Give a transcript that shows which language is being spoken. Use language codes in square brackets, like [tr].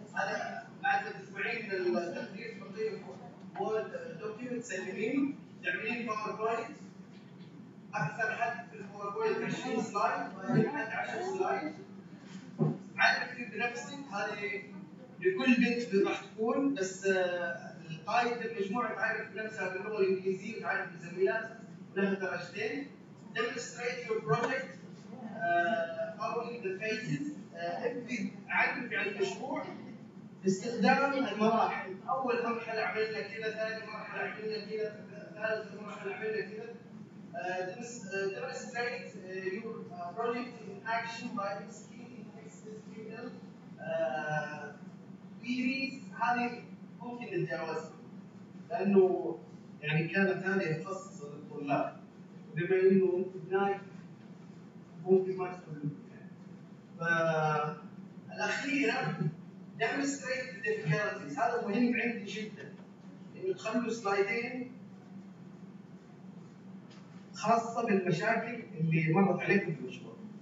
[ar] هذا بعد اسبوعين من التقرير حط لي word document سلميني، تعملين باوربوينت اكثر حد في الباوربوينت 20 سلايد حد 10 سلايد عارف كيف بنفسي. هذه لكل بنت راح تكون، بس قاية المجموعة تعرف نفسها باللغة الإنجليزية وتعرف الزميلات ولها درجتين. [en] Demonstrate your project following the phases. [ar] عرف عن المشروع باستخدام المراحل. أول مرحلة عملنا كذا، ثاني مرحلة عملنا كذا، ثالث مرحلة عملنا كذا. [en] Demonstrate your project in action by explaining textual queries. [ar] هذه ممكن نتجاوزها، لانه يعني كانت هذه تخصص الطلاب، بما انه انت بنايك ممكن ما تكون. فالاخيره دمستريت الديفيكالتيز، هذا مهم عندي جدا، انه تخلوا سلايدين خاصه بالمشاكل اللي مرت عليكم في المشروع.